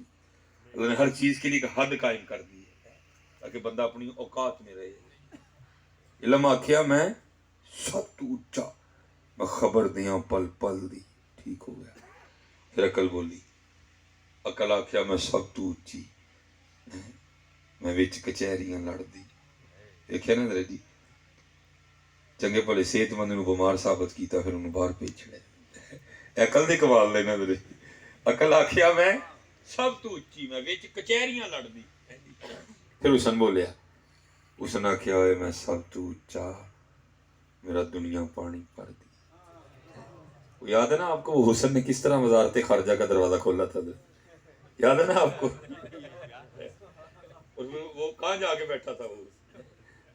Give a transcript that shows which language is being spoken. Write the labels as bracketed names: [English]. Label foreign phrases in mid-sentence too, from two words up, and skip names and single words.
[Urdu] اللہ نے ہر چیز کے لیے ایک حد قائم کر دی ہے تاکہ بندہ اپنی اوقات میں رہے. [Punjabi] علم آکھیا میں سب تو اچا, میں خبر دیاں پل پل دی. [Urdu] ٹھیک ہو گیا. پھر عقل بولی. [Punjabi] عقل آکھیا میں سب تو اچھی, میں وچ کچہریاں لڑ دی. دیکھے نا ذرا جی, چنگے بھلے صحت مند نو بیمار ثابت کیتا پھر انہوں باہر بھیج چھڑے. عقل دے کمال لینا ذرا. عقل آکھیا میں سب تو اچھی, میں وچ کچہریاں لڑ دی. پھر حسن بولیا. حسن آکھیا ہوئے میں سب تو اچا, میرا دنیا پانی پر دی. [Urdu] یاد ہے نا آپ کو وہ حسن نے کس طرح وزارت خارجہ کا دروازہ کھولا تھا؟ یاد ہے نا آپ کو؟ وہ کہاں جا کے بیٹھا تھا وہ؟